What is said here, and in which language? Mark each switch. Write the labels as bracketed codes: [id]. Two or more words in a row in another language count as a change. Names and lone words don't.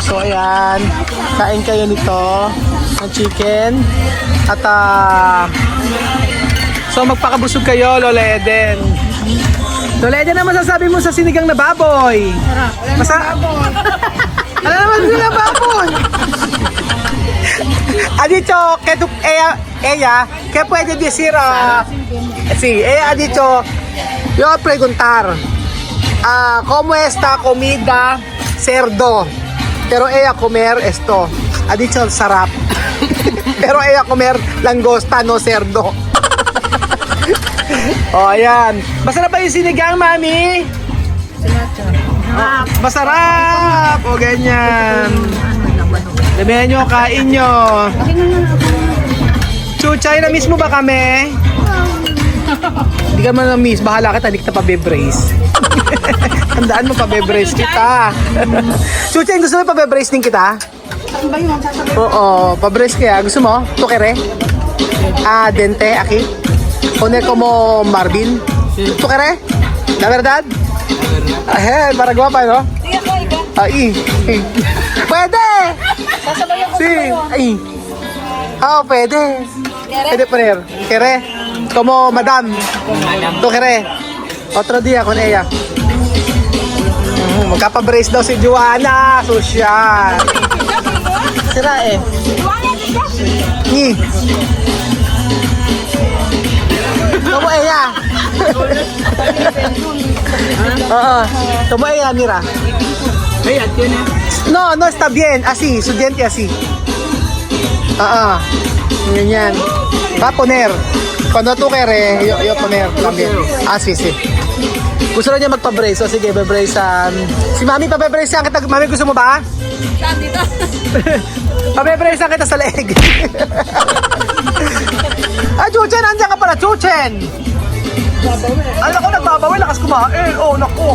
[tl] So ayan, kain kayo nito ng chicken at so magpakabusog kayo, Lola Eden. Lola Eden, na masasabi mo sa sinigang na baboy? Ano naman sinigang na baboy? [es] Ha dicho, ella, ¿qué puede decir? Sí, ella ha dicho, yo voy a preguntar, ¿cómo está comida cerdo? Pero ella comer esto, ha dicho sarap. Pero ella comer langosta, no cerdo. [tl] Oh, ayan. Masarap ba yung sinigang, mami? Masarap! O, ganyan. Damihan nyo, kain nyo. Chuchay, na-miss mo ba kami? Hindi ka man na-miss. Bahala kita, hindi kita pa-bebrace. Tandaan mo, pa-bebrace kita. Chuchay, gusto mo pa-bebrace din kita? Oo, pa-brace kaya. Gusto mo? Tukere? [es] Dente, aquí. Pone como Marvin. Tukere? La verdad? Para guapa, no? [tl] Ay. Pwede! Sí. Ay. Pwede. Pwede poner. Kere. [es] Como madam. Tu kere. Otro día con ella. [tl] Magkapa-brace daw si Joanna. Social. Sira eh. Ni. [es] Como ella. Como ella, mira. No, no está bien. Así, su diente así. Ganyan. Va a poner. Cuando tú quieres, yo poner también. Sí, sí. [tl] Gusto na niya magpa-brace. So, sige, be-bracean. Si Mami, pa-bracean kita. Mami, gusto mo ba? Saan dito? Pa-bracean kita sa leg. Chuchen! Andiyan ka pala, Chuchen! Alam ko, nagbabawi. Lakas kumain. Oh, naku.